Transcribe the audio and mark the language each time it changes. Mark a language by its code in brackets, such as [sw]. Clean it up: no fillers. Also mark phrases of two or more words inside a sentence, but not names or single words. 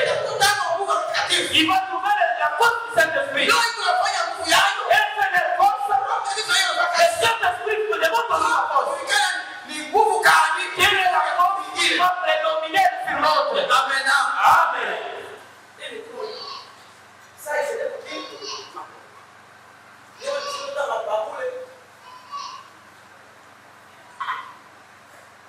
[sw] kutana na Mungu mtakatifu. [fr] ils vont trouver la force du Saint-Esprit. [sw] Ndio inafanya nguvu yako. [fr] Et c'est la force. [sw] Roho Mtakatifu yeye [fr] Le [sw] anataka [fr] Saint-Esprit vous demande la force. [sw] kufikana ni nguvu gani? [fr] Quelle est la force qui va prédominer sur l'autre? Amen. Amen. [sw] Sasa ile kitu. Leo tunataka mapakule.